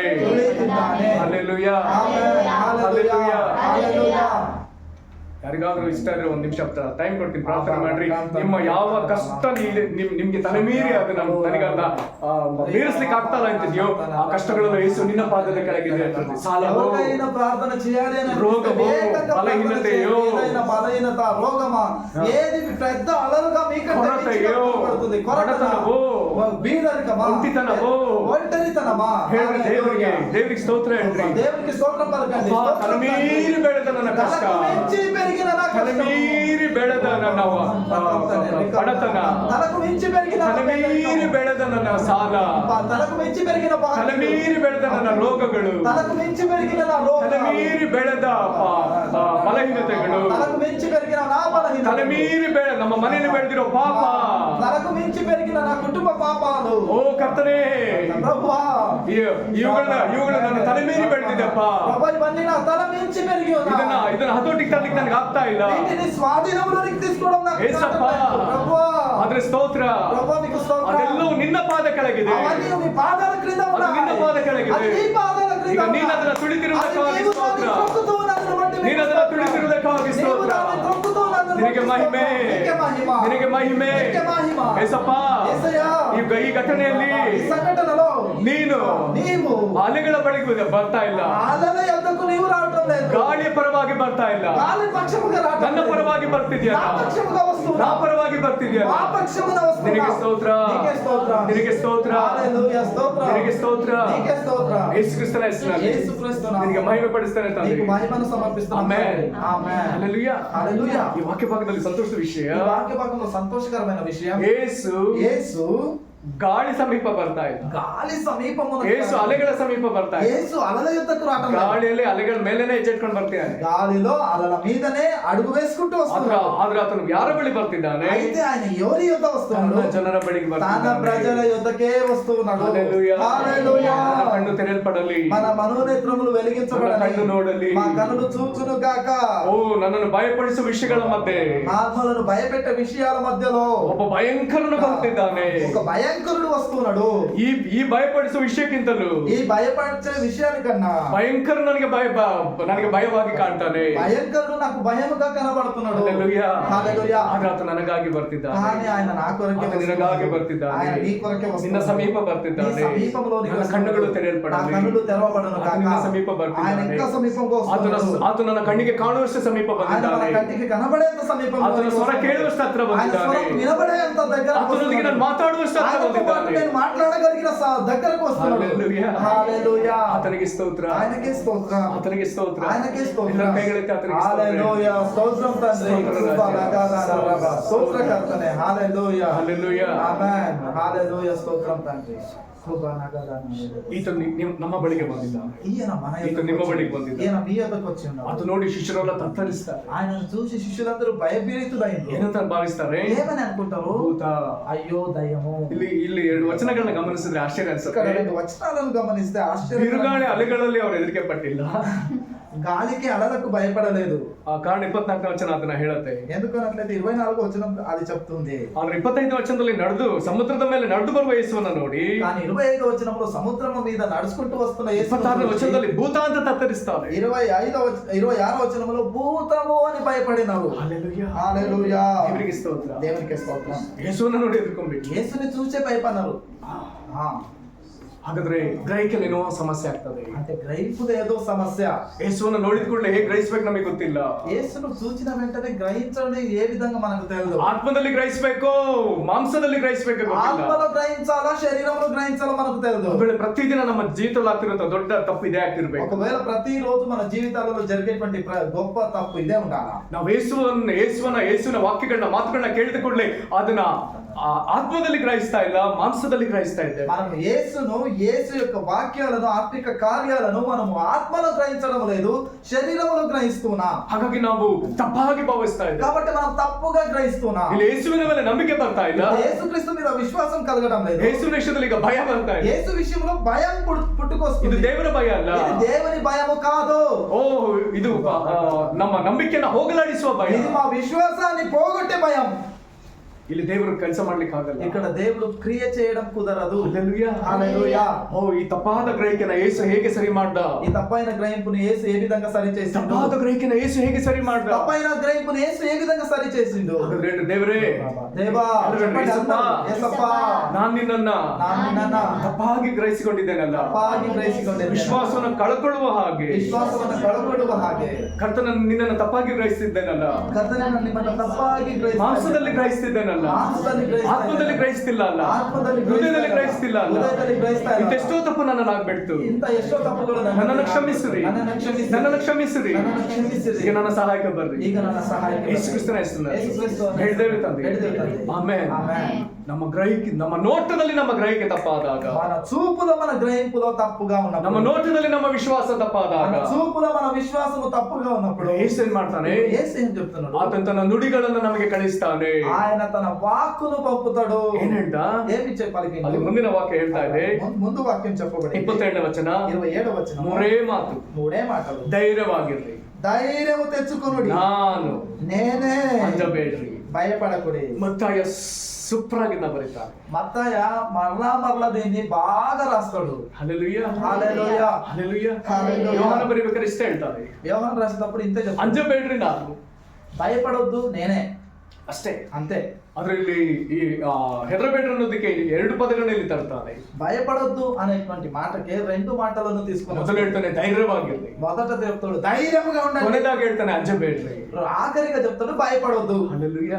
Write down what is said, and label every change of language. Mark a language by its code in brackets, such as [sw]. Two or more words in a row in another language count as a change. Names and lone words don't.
[kn] ಹಲ್ಲೆಲೂಯಾ, ಹಲ್ಲೆಲೂಯಾ. ಯಾರಿಗಾದ್ರೂ ಇಷ್ಟ ಇದ್ರೆ ಒಂದ್ ನಿಮಿಷ ಟೈಮ್ ಕೊಡ್ತೀನಿ, ಪ್ರಾರ್ಥನೆ ಮಾಡ್ರಿ. ನಿಮ್ಮ ಯಾವ ಕಷ್ಟ ನಿಮ್ಗೆ ತಲೆ ಮೀರಿ ಅದು ನನಗಲ್ಲ ಮೀರಿಸ್ಲಿಕ್ಕೆ ಆಗ್ತಲ್ಲ ಅಂತಿದ್ಯೋ, ಆ ಕಷ್ಟಗಳೆಲ್ಲ ಯೇಸು ನಿನ್ನ ಪಾದದ ಕೆಳಗಿದೆ. ಸಾಲವೋ, [te] ప్రార్థన చేయాలి అని రోగమో, బలహీనతయో, బలహీనత, రోగమా, ఏది పెద్ద అలలుగా మీకంటే కొరతయో, పడుతుంది, కొరతనవో, బీదరికమా, ఒంటితనవో, ఒంటరితనమా, [kn] ಹೇಳ್ರಿ ದೇವರಿಗೆ ಸ್ತೋತ್ರ ಹೇಳ್ರಿ. [te] దేవునికి స్తోత్రం పలకండి. [kn] ತಲೆ ಮೀರಿ ಬೆಳೆದ ನನ್ನ ಕಷ್ಟ, ತಲೆ ಮೀರಿ ಬೆಳೆದ ನನ್ನ ಬಡತನ, [te] తలకు మించి పెరిగిన [kn] ತಲೆ ಮೀರಿ ಬೆಳೆದ ನನ್ನ ಸಾಲ, [te] తలకు మించి పెరిగిన [kn] ತಲೆ ಮೀರಿ ಬೆಳೆದ ನನ್ನ ರೋಗಗಳು, [te] తలకు మించి పెరిగిన నా [kn] ತಲೆ [te] రోగం, [kn] ಮೀರಿ ಬೆಳೆದ ಬಲಹೀನತೆಗಳು, [te] తలకు మించి పెరిగిన నా బలహీనత, [kn] ತಲೆ ಮೀರಿ ನಮ್ಮ ಮನೆಯಲ್ಲಿ ಬೆಳೆದಿರೋ ಪಾಪ, [te] తలకు మించి పెరిగిన నా కుటుంబ పాపాలు, [kn] ಓ ಕರ್ತನೇ, [te] ప్రభువా, [kn] ಇವುಗಳ ನನ್ನ ತಲೆ ಮೀರಿ ಬೆಳೆದಿದೆಪ್ಪ. [te] ప్రభు ఇవన్నీ నా తల మించి పెరిగి ఉన్నాయి. [kn] ಇದನ್ನ ಹತೋಟಿಗೆ ತರಲಿಕ್ಕೆ ನನಗೆ ಆಗ್ತಾ ಇಲ್ಲ. [te] వీటిని స్వాధీనంలోనికి తీసుకోవడం నాకు యేసప్ప, ప్రభువా, [kn] ಆದ್ರೆ ಸ್ತೋತ್ರ, [te] ప్రభువా నీకు స్తోత్రం. [kn] ಅದೆಲ್ಲವೂ ನಿನ್ನ ಪಾದ ಕೆಳಗಿದೆ, [te] అవన్నీ మీ పాదాల క్రింద [kn] ಅದು [te] ఉన్నాయి. [kn] ನಿನ್ನ ಪಾದ ಕೆಳಗಿದೆ. [te] అది నీ పాదాల క్రింద [kn] ಈಗ [te] ఉన్నాయి. [kn] ನೀನು ಅದನ್ನ ತುಳಿತಿರುವುದಕ್ಕಾಗಿ [te] అది నీవు [kn] ಸ್ತೋತ್ರ, [te] దాన్ని త్రొక్కుతూ ఉన్నందును బట్టి నీకు [kn] ನೀನು ಅದನ್ನ [te] స్తోత్రం. [kn] ತುಳಿತಿರುವುದಕ್ಕಾಗಿ [te] నీవు [kn] ಸ್ತೋತ್ರ, [te] దాన్ని త్రొక్కుతూ ఉన్నందును [kn] ನಿನಗೆ [te] బట్టి [kn] ಮಹಿಮೆ, [te] నీకే మహిమ, [kn] ನಿನಗೆ ಮಹಿಮೆ. [te] నీకే మహిమ. [kn] ಏಸಪ್ಪ, [te] యేసయ్యా, [kn] ಈ ಘಟನೆಯಲ್ಲಿ [te] ఈ సంఘటనలో [kn] ನೀನು [te] నీవు [kn] ಅಲೆಗಳ ಬಳಿಗೆ ಬರ್ತಾ ಇಲ್ಲ, [te] అలల యొద్దకు నీవు రావటం లేదు, [kn] ಗಾಳಿಯ ಪರವಾಗಿ ಬರ್ತಾ ಇಲ್ಲ, [te] గాలి పక్షముగా రావటం [kn] ನನ್ನ [te] లేదు, [kn] ಪರವಾಗಿ ಬರ್ತಿದ್ಯಾ, [te] నా పక్షముగా వస్తున్నావు, [kn] ನಾ ಪರವಾಗಿ ಬರ್ತಿದ್ಯಾ. [te] మా పక్షమున వస్తున్నావు. [kn] ನಿನಗೆ ಸ್ತೋತ್ರ, [te] నీకే స్తోత్రం, [kn] ನಿನಗೆ ಸ್ತೋತ್ರ, [te] హల్లెలూయా, స్తోత్రం, [kn] ನಿನಗೆ ಸ್ತೋತ್ರ. [te] నీకే స్తోత్రం. [kn] ಯೇಸು ಕ್ರಿಸ್ತನ ಹೆಸರಿನಲ್ಲಿ [te] యేసుక్రీస్తు నామములో [kn] ನಿನಗೆ ಮಹಿಮೆ ಪಡಿಸ್ತಾನೆ ತಂದೆ. [te] నీకు మహిమను సమర్పిస్తున్నాను. [kn] ಆಮೆನ್. [te] ఆమేన్. [kn] ಹಲ್ಲೆಲೂಯಾ. [te] హల్లెలూయా. [kn] ಈ ವಾಕ್ಯ ಭಾಗದಲ್ಲಿ ಸಂತೋಷದ ವಿಷಯ, [te] ఈ వాక్య భాగంలో సంతోషకరమైన విషయం, యేసు [kn] ಗಾಳಿ ಸಮೀಪ ಬರ್ತಾ ಇಲ್ಲ, [te] గాలి సమీపమున, [kn] యేసు ಅಲೆಗಳ ಸಮೀಪ ಬರ್ತಾ ಇಲ್ಲ. [te] యేసు అలల యొద్దకు రావటం లేదు, [kn] ಗಾಳಿಯಲ್ಲಿ ಅಲೆಗಳ ಮೇಲೆನೆ ಹೆಜ್ಜೆಟ್ಕೊಂಡು ಬರ್ತಿದ್ದಾನೆ. [te] గాలిలో అలల మీదనే అడుగు వేసుకుంటూ వస్తున్నాడు. [kn] ಆದ್ರೆ ಆತನು ಯಾರ ಬಳಿ ಬರ್ತಿದ್ದಾನೆ? [te] అయితే ఆయన ఎవరి యొద్ద వస్తున్నాడు? [kn] ತನ್ನ ಜನರ ಬಳಿಗೆ [te] తన [kn] ಬರ್ತಿದ್ದಾನೆ. [te] ప్రజల యొద్దకే వస్తున్నాడు. హల్లెలూయా. హల్లెలూయా. మన కన్ను తెరల్పడಲಿ, మన మనోనేత్రములు మన వెలిగించబడాలి, [kn] కన్ను ನೋಡಲಿ, [te] మా కన్నులు చూచును గాక. [kn] ಓ ನನ್ನನ್ನು ಭಯಪಡಿಸುವ ವಿಷಯಗಳ ಮಧ್ಯೆ [te] ఆత్మలను భయపెట్టే విషయాల మధ్యలో [kn] ಒಬ್ಬ ಭಯಂಕರನು ಬರ್ತಿದ್ದಾನೆ. [te] ఒక భయంకరుడు వస్తున్నాడు. [kn] ಈ ಭಯಪಡಿಸುವ ವಿಷಯಕ್ಕಿಂತಲೂ [te] ఈ భయపడే విషయానికన్నా [kn] ಭಯಂಕರ ನನಗೆ ಭಯವಾಗಿ ಕಾಣ್ತಾನೆ. [te] భయంకరుడు నాకు భయముగా కనబడుతున్నాడు. హల్లెలూయా. హల్లెలూయా. [kn] ಆದ್ರೆ ಆತ ನನಗಾಗಿ ಬರ್ತಿದ್ದಾನೆ, [te] కానీ ఆయన నా కొరకే [kn] ಆತ ನಿನಗಾಗಿ ಬರ್ತಿದ್ದಾನೆ, [te] ఆయన నీ కొరకే [kn] ನಿನ್ನ [te] వస్తున్నాడు. [kn] ಸಮೀಪ [te] నీ [kn] ಬರ್ತಿದ್ದಾನೆ. [te] సమీపంలోనికి [kn] ನನ್ನ [te] వస్తున్నాడు. [kn] ಕಣ್ಣುಗಳು [te] నా [kn] ತೆರೆಯಲ್ಪಡಲಿ, [te] కన్నులు తెరవబడును [kn] ಆತ [te] గాక. [kn] ನಿನ್ನ ಸಮೀಪ [te] ఆయన [kn] ಬರ್ತಿದ್ದಾನೆ. [te] ఇంకా సమీపంగా వస్తున్నాడు. [kn] ಆತ ನನ್ನ ಕಣ್ಣಿಗೆ ಕಾಣುವಷ್ಟು ಸಮೀಪ [te] ఆయన మన [kn] ಬಂದಿದ್ದಾನೆ. [te] కంటికి కనబడేంత సమీపంలో [kn] ಆತನ ಸ್ವರ ಕೇಳುವಷ್ಟು ಹತ್ರ [te] ఆయన [kn] ಬಂದಿದ್ದಾನೆ. [te] స్వరం వినబడేంత దగ్గర [kn] ಆತನೊಂದಿಗೆ ನಾನು ಮಾತಾಡುವಷ್ಟು ಹತ್ರ [te] ఆయనతో పాటు [kn] ಬಂದಿದ್ದಾನೆ. [te] నేను మాట్లాడగలిగిన దగ్గరకు వస్తున్నాడు. హల్లెలూయా. హల్లెలూయా. [kn] ಆತನಿಗೆ ಸ್ತೋತ್ರ, [te] ఆయనకే స్తోత్రం, [kn] ಆತನಿಗೆ ಸ್ತೋತ್ರ, [te] ఆయనకే స్తోత్రం. [kn] ಎಲ್ಲರ ಕೈಗಳೆತ್ತಿ ಆತನಿಗೆ ಸ್ತೋತ್ರ. [te] హల్లెలూయా. స్తోత్రం తండ్రి. స్తోత్రకర్తనే. హల్లెలూయా. హల్లెలూయా. ఆమేన్. హల్లెలూయా. స్తోత్రం తండ్రి. [kn] ಈತನು ನಮ್ಮ ಬಳಿಗೆ ಬಂದಿದ್ದಾನೆ, [te] ఈయన మన [kn] ఈతను ನಿಮ್ಮ ಬಳಿಗೆ ಬಂದಿದ್ದಾನೆ. [te] ఈయన మీ యొద్దకు వచ్చి ఉన్నాడు. [kn] ಅದು ನೋಡಿ ಶಿಷ್ಯರೆಲ್ಲ ತತ್ತರಿಸ್ತಾರೆ. [te] ఆయనను చూసి శిష్యులందరూ భయపీడితులైంది. [kn] ಏನಂತ ಭಾವಿಸ್ತಾರೆ? [te] ఏమని అనుకుంటారు? [kn] ಭೂತ. [te] అయ్యో దయ్యము. [kn] ಇಲ್ಲಿ 2 ವಚನಗಳನ್ನ ಗಮನಿಸಿದ್ರೆ ಆಶ್ಚರ್ಯ [te] ఇక్కడ [kn] ಅನ್ಸುತ್ತೆ. [te] 2 వచనాలను గమనిస్తే ఆశ్చర్యం. [kn] ಬಿರುಗಾಳಿ ಅಲೆಗಳಲ್ಲಿ ಅವರು ಹೆದರಿಕೆ ಪಟ್ಟಿಲ್ಲ, [te] గాలికి అలలకు భయపడలేదు. [kn] ఆ కాರಣ 24ನೇ ವಚನ ಅದನ್ನ ಹೇಳುತ್ತೆ. [te] ఎందుకన్నట్లయితే 24 వచనం అది చెప్తుంది. [kn] ಆದ್ರೆ 25ನೇ ವಚನದಲ್ಲಿ ಸಮುದ್ರದ ಮೇಲೆ ನಡೆದು ಬರುವ ಯೇಸುವನ್ನ ನೋಡಿ, [te] కానీ 25వ వచనంలో సముద్రము మీద నడుచుకుంటూ వస్తున్న యేసును [kn] 26ನೇ వచನದಲ್ಲಿ ಭೂತ ಅಂತ ತತ್ತರಿಸ್ತಾರೆ. [te] 26వ వచనంలో భూతము అని భయపడినారు. హల్లెలూయా, హల్లెలూయా, దేవునికి స్తోತ್ರ. దేవునికి స్తోత్రం. [kn] ಯೇಸುವನ್ನ ನೋಡಿ ಎದುರ್ಕೊಂಡ್ಬಿಟ್ಟು [te] యేసుని చూసే భయపడినారు. [kn] ಹಾಗಾದ್ರೆ ಗ್ರಹಿಕೆಯಲ್ಲಿ ಏನೋ ಸಮಸ್ಯೆ ಆಗ್ತದೆ. [te] అంటే గ్రహింపుది ఏదో సమస్య. [kn] ಯೇಸುವನ್ನ ನೋಡಿದ ಕೂಡಲೇ ಹೇಗೆ ಗ್ರಹಿಸ್ಬೇಕು ನಮಗೆ ಗೊತ್ತಿಲ್ಲ. [te] యేసును చూచిన వెంటనే గ్రహించడం ఏ విధంగా మనకు తెలియదు. [kn] ಆತ್ಮದಲ್ಲಿ ಗ್ರಹಿಸಬೇಕು, ಮಾಂಸದಲ್ಲಿ ಗ್ರಹಿಸಬೇಕು ಗೊತ್ತಿಲ್ಲ. [te] ఆత్మలో గ్రహించాలా, శరీరంలో గ్రహించాలా మనకు తెలియదు. [kn] ఒకవేళ ಪ್ರತಿದಿನ ನಮ್ಮ ಜೀವಿತದಲ್ಲಿ ಆಗ್ತಿರೋ ದೊಡ್ಡ ತಪ್ಪು ಇದೇ ಆಗ್ತಿರ್ಬೇಕು. [te] ఒకవేళ ప్రతిరోజు మన జీవితాలలో జరిగేటువంటి గొప్ప తప్పు ఇదే ఉండాలా. [kn] ನಾವು ಯೇಸುವಿನ ವಾಕ್ಯಗಳನ್ನ ಮಾತುಗಳನ್ನ ಕೇಳಿದ ಕೂಡಲೇ ಅದನ್ನ ಆತ್ಮದಲ್ಲಿ ಗ್ರಹಿಸ್ತಾ ಇಲ್ಲ, ಮಾಂಸದಲ್ಲಿ ಗ್ರಹಿಸ್ತಾ ಇದ್ದೇವೆ. [te] మనం యేసు యొక్క వాక్యాలను, ఆత్మిక కార్యాలను మనము ఆత్మలో గ్రహించడం లేదు, శరీరంలో గ్రహిస్తున్నాం. [kn] ಹಾಗಾಗಿ ನಾವು ತಪ್ಪಾಗಿ ಭಾವಿಸ್ತಾ ಇದ್ದೇವೆ. [te] కాబట్టి మనం తప్పుగా గ్రహిస్తున్నాం. [kn] ಇಲ್ಲಿ ಯೇಸುವಿನ ಮೇಲೆ ನಂಬಿಕೆ ಬರ್ತಾ ಇಲ್ಲ, [te] యేసుక్రీస్తు మీద విశ్వాసం కలగడం లేదు. [kn] ಯೇಸುವಿನ ವಿಷಯದಲ್ಲಿ ಈಗ ಭಯ ಬರ್ತಾ ಇದೆ. [te] యేసు విషయంలో భయం పుట్టుకొస్తుంది. [kn] ಇದು ದೇವರ ಭಯ ಅಲ್ಲ, [te] ఇది దేవుని భయము కాదు. [kn] ಇದು ನಮ್ಮ ನಂಬಿಕೆಯನ್ನು ಹೋಗಲಾಡಿಸುವ ಭಯ. [te] ఇది మా విశ్వాసాన్ని పోగొట్టే భయం. [kn] ಇಲ್ಲಿ ದೇವರು ಕೆಲಸ ಮಾಡ್ಲಿಕ್ಕೆ ಆಗಲ್ಲ. [te] ఇక్కడ దేవుడు క్రియ చేయడం కుదరదు. హల్లెలూయా, హల్లెలూయా. [kn] ಈ ತಪ್ಪಾದ ಗ್ರಹಿಕೆನ ಯೇಸು ಹೇಗೆ ಸರಿ ಮಾಡ್ದ? [te] ఈ తప్పైన గ్రహింపుని యేసు ఏ విధంగా సరి చేసిండు? [kn] ತಪ್ಪಾದ ಗ್ರಹಿಕೆನ ಯೇಸು ಹೇಗೆ ಸರಿ ಮಾಡ್ದ? [te] తప్పైన గ్రహింపుని యేసు ఏ విధంగా సరి చేసిండు? [kn] ದೇವರೇ, [te] దేవా, యేసప్పా, [kn] ನಾನು ನಿನ್ನನ್ನ ತಪ್ಪಾಗಿ ಗ್ರಹಿಸಿಕೊಂಡಿದ್ದೇನಲ್ಲ, ತಪ್ಪಾಗಿ ಗ್ರಹಿಸಿಕೊಂಡಿದ್ದೇನೆ. ವಿಶ್ವಾಸವನ್ನು ಕಳ್ಕೊಳ್ಳುವ ಹಾಗೆ, ವಿಶ್ವಾಸವನ್ನು ಕಳ್ಕೊಳ್ಳುವ ಹಾಗೆ ಕರ್ತನ ನಿನ್ನನ್ನು ತಪ್ಪಾಗಿ ಗ್ರಹಿಸ್ತಿದ್ದೇನಲ್ಲ, ಕರ್ತನ ನಿಮ್ಮನ್ನು ತಪ್ಪಾಗಿ ಮಾಂಸದಲ್ಲಿ ಗ್ರಹಿಸ್ತಿದ್ದೇನಲ್ಲ, ಆತ್ಮದಲ್ಲಿ ಗ್ರಹಿಸ್ತಿಲ್ಲ ಅಲ್ಲ, ಹೃದಯದಲ್ಲಿ ಗ್ರಹಿಸ್ತಿಲ್ಲ ಅಲ್ಲ. ಇಂತೆಷ್ಟೋ ತಪ್ಪು ನನ್ನಲ್ಲಿ ಆಗ್ಬಿಡ್ತು. ನನ್ನನ್ನು ಕ್ಷಮಿಸಿರಿ, ನನ್ನನ್ನು ಕ್ಷಮಿಸಿರಿ. ಈಗ ನನ್ನ ಸಹಾಯಕ ಬರ್ರಿ. ಯೇಸು ಕ್ರಿಸ್ತನ ಹೆಸರಿನಲ್ಲಿ ಹೇಳ್ದೇವೆ ತಂದೆ. ಆಮೆನ್. ನಮ್ಮ ನೋಟದಲ್ಲಿ ನಮ್ಮ ಗ್ರಹಿಕೆ ತಪ್ಪಾದಾಗ, [te] మన చూపులో మన గ్రహింపులో తప్పుగా ఉన్నప్పుడు, [kn] ನಮ್ಮ ನೋಟದಲ್ಲಿ ನಮ್ಮ ವಿಶ್ವಾಸ ತಪ್ಪಾದಾಗ, [te] మన చూపులో మన విశ్వాసము తప్పుగా ఉన్నప్పుడు [kn] ಯೇಸು ಏನ್ ಮಾಡ್ತಾನೆ? [te] యేసు ఏం చెప్తున్నాడు? [kn] ಆತನ ತನ್ನ ನುಡಿಗಳನ್ನು ನಮಗೆ ಕಳಿಸ್ತಾನೆ. [te] ఆయన తన వాక్కును పంపుతాడు. [kn] ಏನ್ ಹೇಳ್ದ? [te] ఏమి చెప్పాలి? [kn] ಅಲ್ಲಿ ಮುಂದಿನ ವಾಕ್ಯ ಹೇಳ್ತಾ ಇದೆ, [te] ముందు వాక్యం చెప్పబడి [kn] 27ನೇ ವಚನ, [te] 27వ వచనం, మూడే మాటలు. [kn] ధೈರ್ಯವಾಗಿರ್ರಿ, [te] ధైర్యము తెచ్చుకొనుడి, [kn] ನಾನು [te] నేనే, [kn] ಅಂಜಬೇಡ್ರಿ. [te] భయపడకుడి. [kn] ಮತ್ತಾಯ ಸೂಪರ್ ಆಗಿದ್ದ ಬರೀತಾರೆ. [te] మత్తయ మరలా దీన్ని బాగా రాస్తాడు. [kn] ಹಲ್ಲೆಲೂಯಾ, [te] హల్లెలూయా, [kn] ಹಲ್ಲೆಲೂಯಾ. [te] హల్లెలూయా. [kn] ಯೋಹಾನ ಬರೀಬೇಕಾದ್ರೆ ಇಷ್ಟೇ ಹೇಳ್ತಾರೆ, [te] యోహాను రాసేటప్పుడు ఇంతే చెప్తాడు, [kn] ಅಂಜಬೇಡ್ರಿ, ನಾನು [te] భయపడొద్దు, నేనే, [kn] ಅಷ್ಟೇ. [te] అంతే. [kn] ಅದರಲ್ಲಿ ಈ ಹೆದರಬೇಡ್ರಿ ಅನ್ನೋದಕ್ಕೆ 2 ಪದಗಳನ್ನ ಇಲ್ಲಿ ತರ್ತಾರೆ. [te] భయపడొద్దు అనేటువంటి మాటకి 2 మాటలను తీసుకుని [kn] ಮೊದಲು ಹೇಳ್ತಾನೆ ಧೈರ್ಯವಾಗಿರ್ರಿ, [te] మొదట చెప్తాడు ధైర్యంగా ఉండండి, [kn] ಕೊನೆದಾಗ ಹೇಳ್ತಾನೆ ಅಂಜಬೇಡ್ರಿ, [te] ఆఖరిగా చెప్తాడు భయపడొద్దు. హల్లెలూయా,